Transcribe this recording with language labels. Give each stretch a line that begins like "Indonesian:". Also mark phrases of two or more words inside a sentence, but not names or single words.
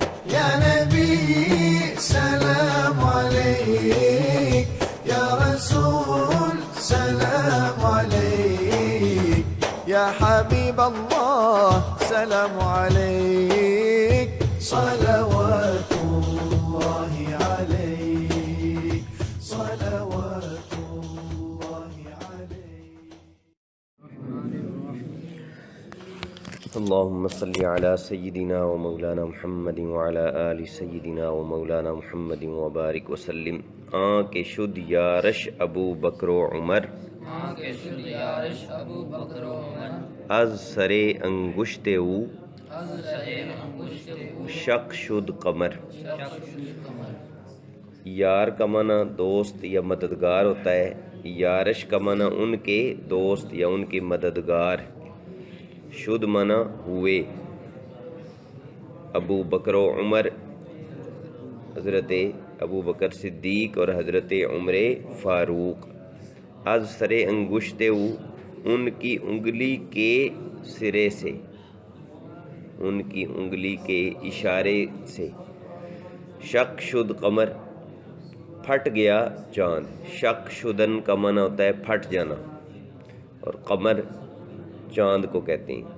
Arabic: يا نبي سلام عليك، يا رسول سلام عليك، يا حبيب الله سلام عليك، صلوات الله عليك، صلوات الله عليك. اللهم صل على سيدنا ومولانا محمد وعلى آل سيدنا ومولانا محمد وبارک وسلم.
Persian: آنکھ شد یارش ابو بکر و عمر، از سر انگشت او شق شد قمر.
Urdu: یار کا معنی دوست یا مددگار ہوتا ہے، یارش کا معنی ان کے دوست یا ان کے مددگار. شد معنی ہوئے. ابو بکر و عمر حضرت ابو بکر صدیق اور حضرت عمر فاروق.
Persian: از سر انگشت او
Urdu: ان کی انگلی کے سرے سے، ان کی انگلی کے اشارے سے.
Persian: شق شد قمر
Urdu: پھٹ گیا چاند.
Persian: شق شدن
Urdu: کا معنی ہوتا ہے پھٹ جانا، اور قمر چاند کو کہتے ہیں.